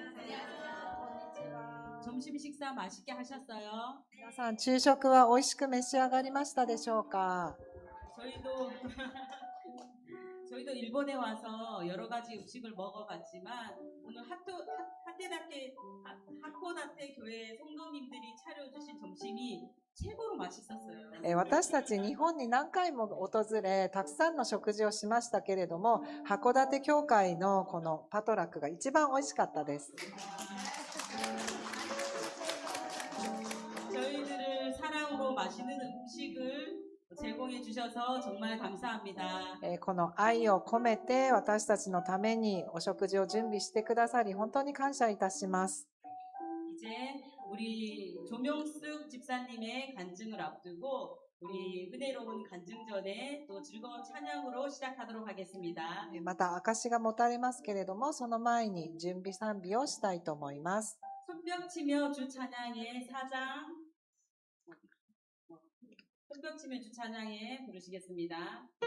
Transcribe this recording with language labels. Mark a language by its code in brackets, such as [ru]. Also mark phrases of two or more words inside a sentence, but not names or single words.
[ko] 점심 식사 맛있게 하셨어요? [ja] 皆さん、昼食は美味しく召し上がりましたでしょうか？ [ko] 저희도 저희도 일본에 와서 여러 가지 음식을 먹어봤지만 오늘 하코다테 교회 성도님들이 차려주신 점심이 최고로 맛있었어요. [ja] 私たち日本に何回も訪れ、たくさんの食事をしましたけれども、函館教会のこのパトラックが一番美味しかったです。 [ko] 저희들을 사랑으로 맛있는 음식을 제공해 주셔서 정말 감사합니다. [ja] この愛を込めて私たちのためにお食事を準備してくださり、本当に感謝いたします。 [ko] 이제 우리 조명숙 집사님의 간증을 앞두고 우리 은혜로운 간증전에 또 즐거운 찬양으로 시작하도록 하겠습니다. [ja] また証が持たれますけれども、その前に準備賛美をしたいと思います。 [ko] 손뼉치며 주 찬양의 4장 손뼉치며 주 찬양에 부르시겠습니다.